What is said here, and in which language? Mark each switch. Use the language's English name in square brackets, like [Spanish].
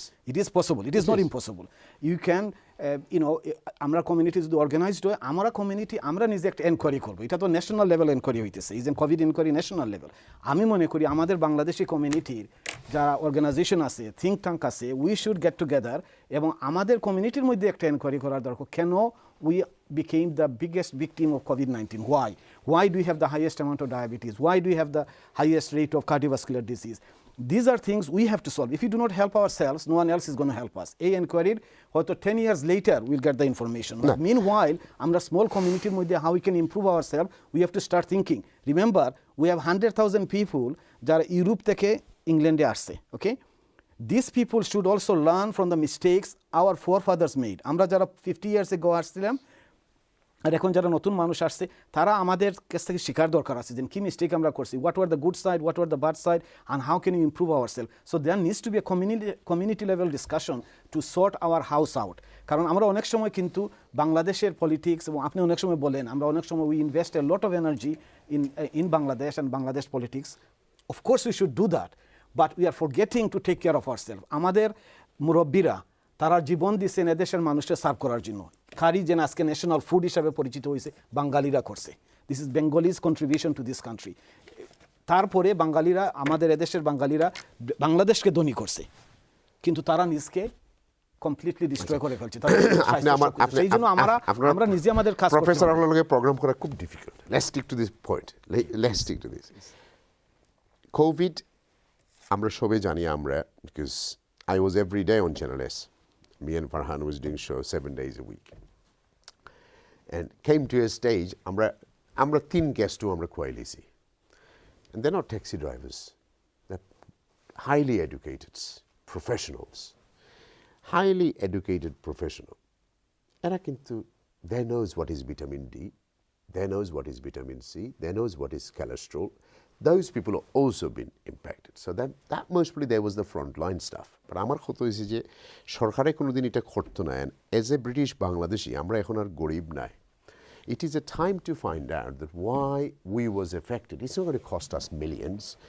[English] It is possible, it is not impossible. You can [Bangla] আমরা community যদি organised হয়, আমরা কমিউনিটি আমরা নিজে একটা এনকোয়ারি করবো। এটা তো ন্যাশনাল লেভেল এনকোয়ারি হইতেছে, is an Covid enquiry national level. আমি মনে করি আমাদের বাংলাদেশি কমিউনিটির যারা অর্গানাইজেশন আছে, থিঙ্ক ট্যাঙ্ক আছে, [English] we should get together [Bangla] এবং আমাদের কমিউনিটির মধ্যে একটা এনকোয়ারি করার দরকার। [English] কেন we became the biggest victim of COVID-19? Why do we have the highest amount of diabetes? Why do we have the highest rate of cardiovascular disease? These are things we have to solve. If we do not help ourselves, no one else is going to help us. A inquiry, হয়তো 10 years later we'll get the information. But meanwhile, [Bangla] আমরা small community মধ্যে [English] how we can improve ourselves, we have to start thinking. Remember, we have 100,000 people [Bangla] যারা Europe থেকে ইংল্যান্ডে আসছে, [English] okay? These people should also learn from the mistakes our forefathers made. [Bangla] আমরা যারা 50 years ago আসছিলাম আর এখন যারা নতুন মানুষ আসছে, তারা আমাদের কাছ থেকে শেখার দরকার আছে যে কি মিস্টেক আমরা করছি, [English] What were the good side, what were the bad side, and how can you improve our self. So there needs to be a community level discussion to sort our house out. [Bangla] কারণ আমরা অনেক সময় কিন্তু বাংলাদেশের politics, এবং আপনি অনেক সময় বলেন আমরা অনেক সময় [English] We invest a lot of energy in Bangladesh and Bangladesh politics. Of course we should do that, but we are forgetting to take care of ourself. [Bangla] আমাদের মুরব্বীরা তারা জীবন দিচ্ছেন এদেশের মানুষকে সার্ভ করার জন্য। খারি যেন আজকে ন্যাশনাল ফুড হিসাবে পরিচিত হয়েছে, বাঙালিরা করছে। [English] This is Bengalis contribution to this country. [Bangla] তারপরে বাঙালিরা, আমাদের এদেশের বাঙালিরা বাংলাদেশকে ধনী করছে, কিন্তু তারা নিজকে কমপ্লিটলি ডিস্ট্রয় করে ফেলছে। সেই জন্য আমরা নিজে আমাদের কাজ। প্রফেসর আপনার লগে প্রোগ্রাম করা খুব difficult. [English] Let's stick to this point, let's stick to this. [Bangla] Covid আমরা সবাই জানি, আমরা [English] Because I was every day on Channel S. Me and Farhan was doing shows 7 days a week. And came to a stage, আমরা 3 guests to [Bangla] আমরা খুয়াইলিছি. [English] And they're not taxi drivers. They're highly educated professionals. Highly educated professional. [Bangla] এরা কিন্তু [English] they knows what is vitamin D. They knows what is vitamin C. They knows what is cholesterol. Those people have also been impacted. So that mostly there was the frontline stuff. [Bangla] But আমার কথা হয়েছে যে সরকারে কোনোদিন এটা করতো না। [English] And as a British Bangladeshi, [Bangla] আমরা এখন আর গরিব নাই। [English] It is a time to find out that why we was affected. It's not going to cost us millions.